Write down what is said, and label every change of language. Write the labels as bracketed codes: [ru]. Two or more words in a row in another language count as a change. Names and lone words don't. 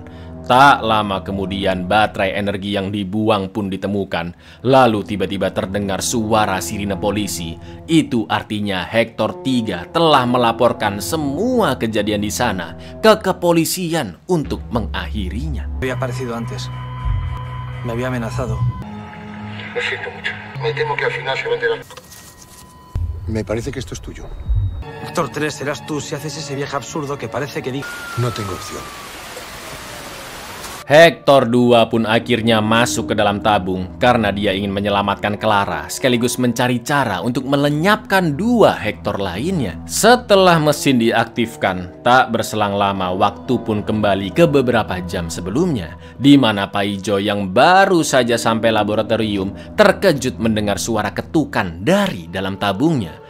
[id] Tak lama kemudian baterai energi yang dibuang pun ditemukan. Lalu tiba-tiba terdengar suara sirine polisi. Itu artinya Hector 3 telah melaporkan semua kejadian di sana ke kepolisian untuk mengakhirinya. [es] Había aparecido antes. Me había amenazado. Lo siento mucho. Me temo que al final se va a enterar. Me parece que esto es tuyo. Hector 3, serás tú si haces ese viaje absurdo que parece que digo. No tengo opción. [id] Hector 2 pun akhirnya masuk ke dalam tabung karena dia ingin menyelamatkan Clara sekaligus mencari cara untuk melenyapkan 2 Hector lainnya. Setelah mesin diaktifkan, tak berselang lama waktu pun kembali ke beberapa jam sebelumnya, di mana Paijo yang baru saja sampai laboratorium terkejut mendengar suara ketukan dari dalam tabungnya.